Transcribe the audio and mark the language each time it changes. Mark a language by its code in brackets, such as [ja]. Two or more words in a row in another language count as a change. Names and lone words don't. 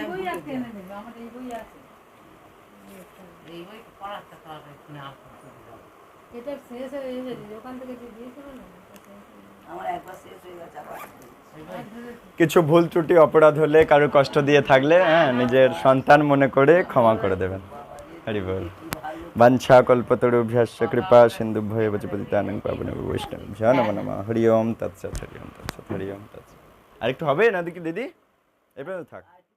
[bn] এই বই পড়াতে পারবে না। এটা শেষ হয়ে গেছে, ওখান থেকে যে দিয়েছিল না, আমার একবার শেষ হয়ে গেছে আবার। কিছু ভুল ত্রুটি অপরাধ হলে, কারো কষ্ট দিয়ে থাকলে, হ্যাঁ, নিজের সন্তান মনে করে ক্ষমা করে দেবেন। হরি বল। [sa] বাঞ্ছা কল্পতরুভ্যশ্চ কৃপা সিন্ধুভ্যেব চ পতিতানাং পাবনেভ্যো বৈষ্ণবেভ্যো নমো নমঃ। হরি ওম তৎসৎ, হরি ওম তৎসৎ, হরি ওম তৎসৎ। [bn] আরেকটু হবে না দিদি? এবার থাক।